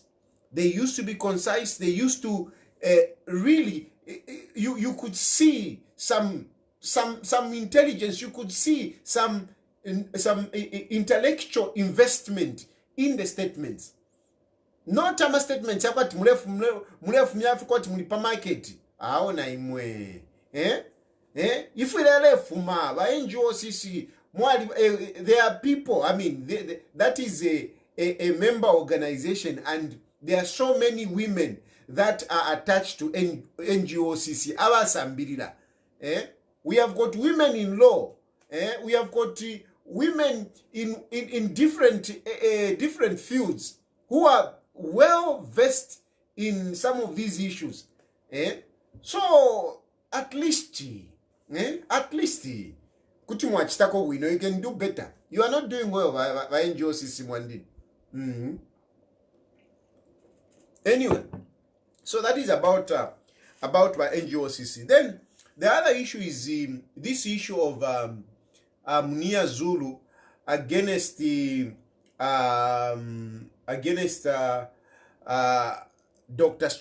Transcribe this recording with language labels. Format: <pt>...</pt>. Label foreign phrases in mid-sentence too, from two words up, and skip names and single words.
<en>They used to be concise. They used to really, you could see some intelligence. You could see some intellectual investment in the statements. not ama statements</en> <bem>yakwati murefu myafi kwati muli pa market aona imwe ifu ilele fuma ba NGOCC mwali</bem> <en>there are people, I mean that is a member organization, and there are so many women that are attached to NGOCC abasambirira. We have got women in law, we have got women in different fields who are well versed in some of these issues. So at least</en> <bem>kuti mwachitako wino,</bem> <en>you can do better. You are not doing well by NGOCC Mwandini. Anyway, so that is about my NGOCC. Then the other issue is this issue of Munia Zulu against the Dr.</en>